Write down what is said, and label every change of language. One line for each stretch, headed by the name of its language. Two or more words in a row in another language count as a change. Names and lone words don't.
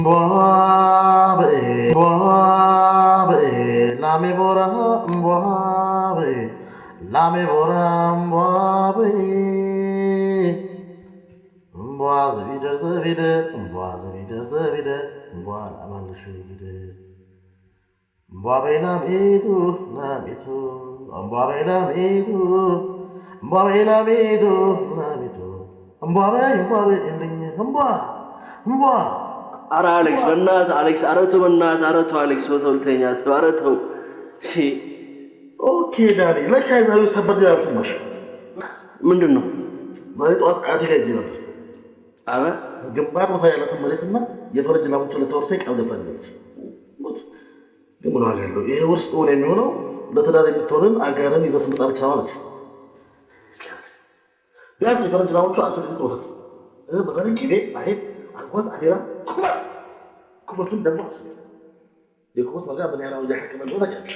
Amharic: Lame bora mboabe lame bora mboabe mboaz wieder mboal amalsh wieder mboabe lamitu mboabe lamitu mboabe endenya mboa አረ አሌክስ በእናትህ አሌክስ፣ ኧረ ተው በእናትህ፣ ኧረ ተው አሌክስ፣ በተው ልተኛ፣ ኧረ ተው። እሺ ኦኬ ዳኒ፣ ለካ የዛሬው ሰበር ዜና አልሰማሽም? ምንድን ነው? ዛሬ ጠዋት አያቴ ጋር ሄጄ ነበር። አረ ግንባር ቦታ ያላትን መሬትና የፈረንጅ ላሞች ለተወርሰ ቃል ገብታለች። ግን ምን ዋጋ ያለው ይሄ ውርስ ሆነ የሚሆነው ለትዳር የምትሆንን አጋርን ይዘህ ስትመጣ ብቻ ማለች። ቢያንስ የፈረንጅ ላሞቹ 10 ሊትር ወተት በዛ ላይ ቂቤ አይሄድ አልኳት አዴራ ኩበቱን ደግሞ የኩበት ዋጋ ምን ያህል እያሸከመ ነው ታውቂያለሽ?